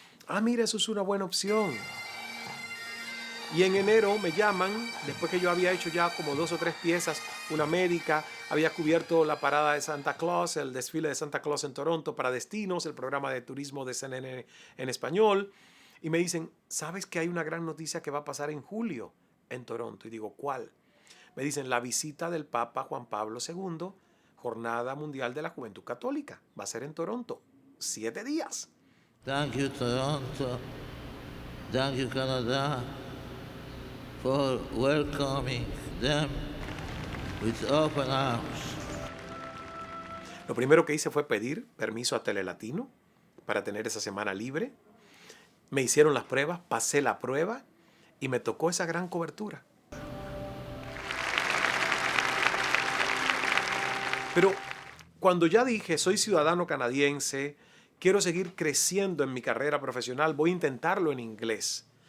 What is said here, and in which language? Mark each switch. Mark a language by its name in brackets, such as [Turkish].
[Spanish] Ah, mira, eso es una buena opción. Y en enero me llaman, después que yo había hecho ya como 2 o 3 piezas, una médica, había cubierto la parada de Santa Claus, el desfile de Santa Claus en Toronto para Destinos, el programa de turismo de CNN en español, y me dicen, ¿sabes que hay una gran noticia que va a pasar en julio en Toronto? Y digo, ¿cuál? Me dicen, la visita del Papa Juan Pablo II, Jornada Mundial de la Juventud Católica, va a ser en Toronto, 7 días. [English] Thank you, Toronto. Thank you, Canada, for welcoming them with open arms. [Spanish] Lo primero que hice fue pedir permiso a Telelatino para tener esa semana libre. Me hicieron las pruebas, pasé la prueba y me tocó esa gran cobertura. Pero cuando ya dije, soy ciudadano canadiense, quiero seguir creciendo en mi carrera profesional, voy a intentarlo en inglés.